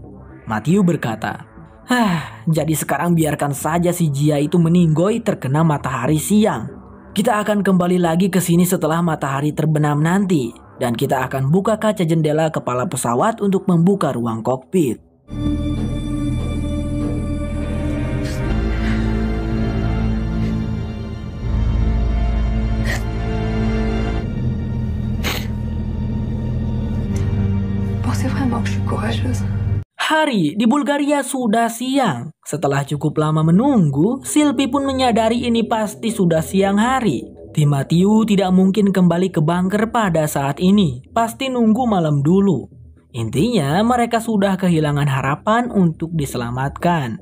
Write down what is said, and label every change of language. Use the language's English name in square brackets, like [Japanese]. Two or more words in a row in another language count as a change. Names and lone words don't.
[Indonesian] Matthew berkata, jadi sekarang biarkan saja si Jia itu meninggoy terkena matahari siang. Kita akan kembali lagi ke sini setelah matahari terbenam nanti. Dan kita akan buka kaca jendela kepala pesawat untuk membuka ruang kokpit. [French] Pensez vraiment que je suis courageuse? [Indonesian] Hari di Bulgaria sudah siang. Setelah cukup lama menunggu, Sylvie pun menyadari ini pasti sudah siang hari. Tim Matthew tidak mungkin kembali ke bunker pada saat ini. Pasti nunggu malam dulu. Intinya mereka sudah kehilangan harapan untuk diselamatkan.